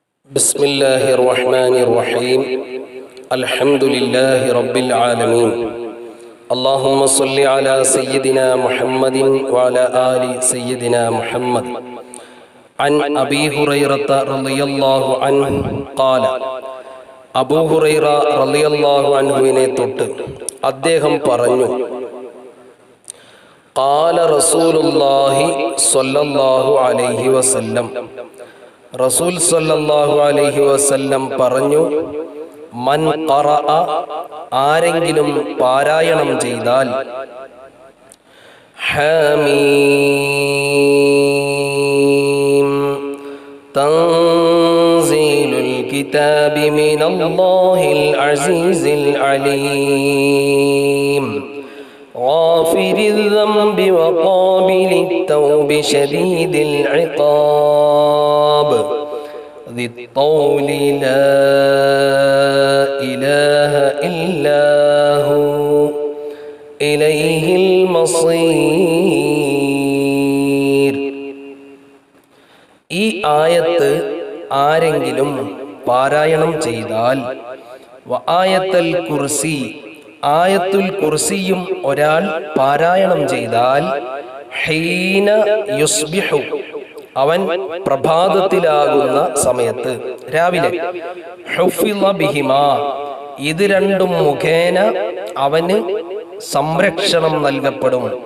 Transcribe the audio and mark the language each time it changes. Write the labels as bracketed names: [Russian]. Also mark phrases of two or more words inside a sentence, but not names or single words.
[Arabic] بسم الله الرحمن الرحيم الحمد لله رب العالمين اللهم صل على سيدنا محمد وعلى آل سيدنا محمد عن أبي هريرة رضي الله عنه قال [Malayalam] അബൂ ഹുറൈറ റളിയല്ലാഹു അൻഹുവിനെ തൊട്ട് അദ്ദേഹം പറഞ്ഞു, [Arabic] قال رسول الله صلى الله عليه وسلم, [Malayalam] റസൂൽ [Arabic] صلى الله عليه وسلم [Malayalam] പറഞ്ഞു, [Arabic] من قرأ, [Malayalam] ആരെങ്കിലും പാരായണം ചെയ്താൽ, [Arabic] حم تنزيل الكتاب من الله العزيز അലീം غافر الذنب وقابل التوب شديد العقاب ذي الطول لا إله إلا هو إليه المصير. [Malayalam] ഈ ആയത്ത് ആരെങ്കിലും പാരായണം ചെയ്താൽ, ആയത്തുൽ കുർസി, ആയത്തുൽ കുർസിയും ഒരാൾ പാരായണം ചെയ്താൽ, [Arabic] حين يصبح, [Malayalam] അവൻ പ്രഭാതത്തിലാകുന്ന സമയത്ത്, രാവിലെ, [Arabic] حفظ بهما, [Malayalam] ഇത് രണ്ടും മുഖേന അവന് സംരക്ഷണം നൽകപ്പെടും.